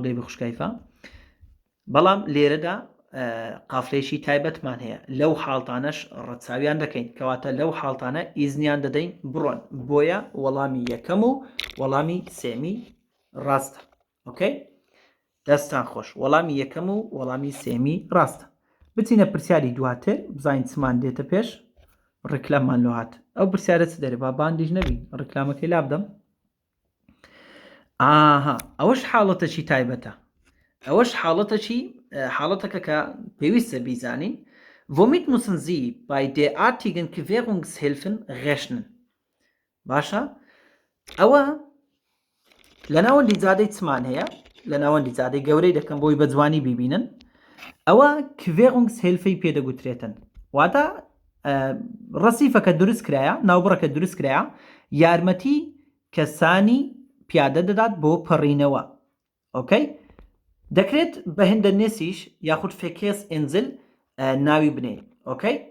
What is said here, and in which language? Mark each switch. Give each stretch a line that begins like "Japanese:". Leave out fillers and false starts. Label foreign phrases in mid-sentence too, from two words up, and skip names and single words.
Central Kurdish: دەی بە خوشکایفە بەڵام لێرەدا قافلێشی تایبەتمان هەیە لەو حاڵتانەش ڕەچاویان دەکەین کەواتە لەو حاڵتانە ئیزنیان دەدەین بڕۆن بۆیە وەڵامی یەکەم و وەڵامی سێمی ڕاستە ئۆکەی دەستان خۆش وەڵامی یەکەم و وەڵامی سێمی ڕاستە بچینە پرسیاری دواتر بزانین چمان دێتە پێش ڕکلەممان لۆ هات ئەو پرسیارە چ دەرێ با باندیش نەبی ڕکلامەکەی لابدەم ئەوەش حاڵەتەکی تایبەتە ئەوەش حاڵەتەکە کە پێویستە بیزانین
German: Womit müssen Sie bei derartigen Querungshilfen
Central Kurdish: rechnen باشە ئەوە لە ناوەندی جادەی چمان هەیە لە ناوەندی جادەی گەورەی دەکەم بۆی بە جوانی بیبینن ئەوە Querungshilfەی پێدەگوترێتن واتە ڕەسیفەکە دروست کرایە ناوبڕەکە دروست کرایە یارمەتی کەسانی پیادە دەدات بۆ پەڕینەوە ئۆکەی دەکرێت بە هێندە نێسیش یاخود فێکێس ئێنزل ناوی بنێن ئۆکەی